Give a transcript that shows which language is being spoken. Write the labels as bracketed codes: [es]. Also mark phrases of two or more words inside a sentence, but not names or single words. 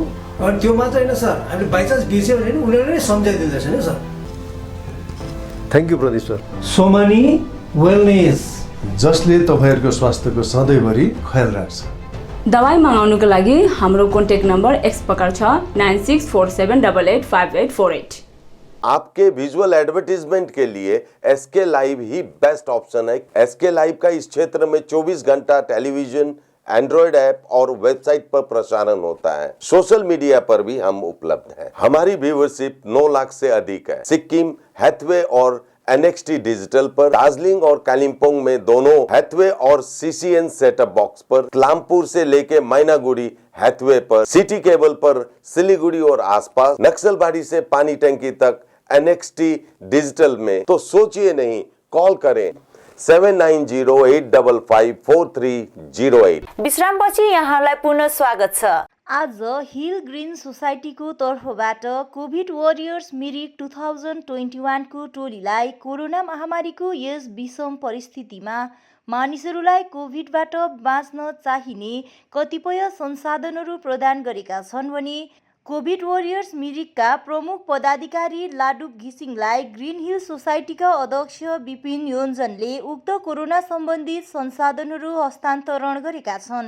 [ne] अनि त्यो मात्र होइन सर हामीले बाइचान्स बिर्स्यो भने नि उनीहरूले नै सम्झाइदिँदैछ नि सर [en] thank you [ne] प्रदीप सर सोमानी वेलनेस जसले तपाईँहरूको स्वास्थ्यको सधैँभरि ख्याल राख्छ दबाई मगाउनुको लागि हाम्रो [en] contact number [ne] एक्स प्रकार छ 9647885848। [hi] आपके [en] visual advertisement [hi] के लिए एसके लाइव ही [en] best option [hi] है। एसके लाइव का इस क्षेत्र में 24 घंटा टेलीविजन, [en] Android app [hi] और वेबसाइट पर प्रसारण होता है। [en] social media [hi] पर भी हम उपलब्ध हैं। हमारी व्यूवरशिप 9 लाख से अधिक है। सिक्किम, हैथवे और NXT डिजिटल पर, दार्जिलिंग और कालिम्पोंग में दोनों हैथवे और CCN [en] setup box [hi] पर, क्लामपुर से लेके मैनागुड़ी हैथवे पर, सिटी केबल पर सिलीगुड़ी और आसपास, नक्सलबाड़ी से पानी टंकी तक NXT डिजिटल में। तो सोचिए नहीं, कॉल करें 7908554308। [ne] विश्रामपछि यहाँलाई पुनः स्वागत छ। आज हिल ग्रीन सोसाइटीको तर्फबाट कोभिड वरियर्स मिरिक 2021 को टोलीलाई कोरोना महामारीको यस विषम परिस्थितिमा मानिसहरूलाई कोभिडबाट बाँच्न चाहिने कतिपय संसाधनहरू प्रदान गरेका छन् भने कोभिड वरियर्स मिरिकका प्रमुख पदाधिकारी लाडुप घिसिङलाई ग्रीन हिल सोसाइटीका अध्यक्ष विपिन योन्जनले उक्त कोरोना सम्बन्धित संसाधनहरू हस्तान्तरण गरेका छन्।